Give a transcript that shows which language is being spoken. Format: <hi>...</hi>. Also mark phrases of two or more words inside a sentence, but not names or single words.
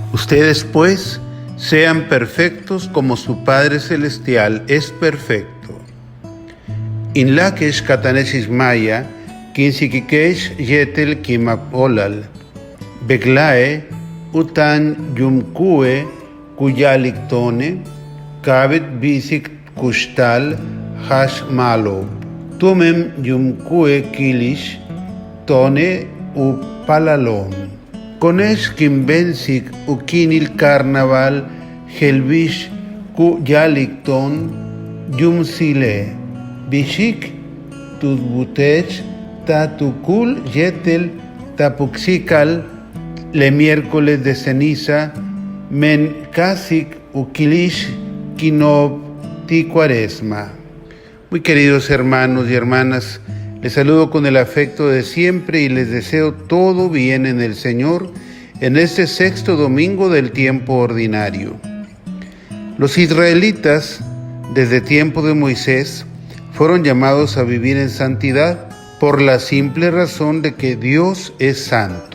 <es>Ustedes, pues, sean perfectos como su Padre Celestial es perfecto.</es> <yua>In lakesh katanesis maya, kinsikikesh yetel kimapolal, beglae utan yumkue kuyaliktone, kabet bisik kushtal hash malo, tumem yumkue kilish tone upalalom. Konesh kimbensik ukinil carnaval helvish kuyalikton yumsile, bishik tutbutech tatukul yetel tapuxikal le</yua> <es>miércoles de ceniza</es> <yua>men kasik ukilish kinob ti cuaresma.</yua> <es>Muy queridos hermanos y hermanas, les saludo con el afecto de siempre y les deseo todo bien en el Señor en este sexto domingo del tiempo ordinario. Los israelitas, desde tiempo de Moisés, fueron llamados a vivir en santidad por la simple razón de que Dios es santo.</es>